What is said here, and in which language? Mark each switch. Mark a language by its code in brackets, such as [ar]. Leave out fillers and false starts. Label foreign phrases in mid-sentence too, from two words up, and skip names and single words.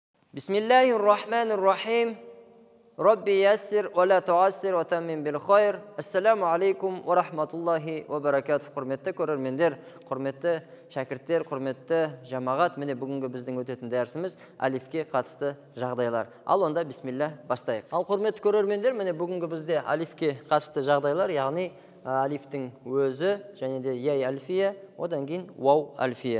[ar] بسم الله الرحمن الرحيم. رب يسر ولا تعسر وتمم بالخير. السلام عليكم ورحمة الله وبركاته. [kk] Құрметті көрермендер, құрметті шәкірттер, құрметті жамағат, міне бүгінгі біздің өтетін дәрісіміз алифке қатысты жағдайлар. Ал онда бисмилlah бастайық. Ал құрметті көрермендер, міне бүгінгі бізде алифке қатысты жағдайлар, яғни алифтің өзі және де [ar] ياء ألفية, [kk] одан кейін [ar] واو ألفية.